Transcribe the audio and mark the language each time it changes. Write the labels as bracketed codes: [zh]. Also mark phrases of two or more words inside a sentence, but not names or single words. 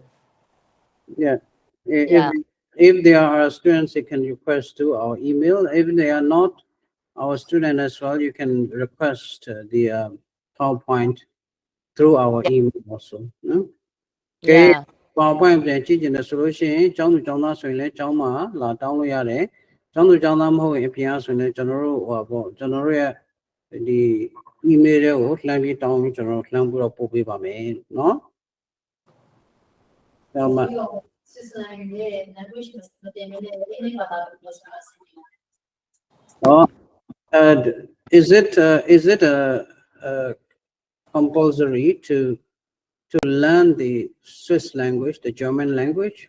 [en] Yeah. If there are students, they can request to our email. If they are not our student as well, you can request the PowerPoint through our email also. No? Okay. Yeah. [my] PowerPoint ပြန်ကြည့်ကြတယ်ဆိုလို့ရှိရင်ကျောင်းသူကျောင်းသားဆိုရင်လည်းကျောင်းမှာလာ တောင်းလို့ရတယ်ကျောင်းသူကျောင်းသားမဟုတ်ရင်အပြင်ကဆိုရင်ကျွန်တော်တို့ကျွန်တော်တို့ရဲ့ဒီ email တွေကိုလှမ်းပြီးတောင်းပြီးကျွန်တော်တို့လှမ်းပြီးတော့ပို့ပေးပါမယ်เนาะဒါမှ [en] is it a compulsory to learn the Swiss language, the German language?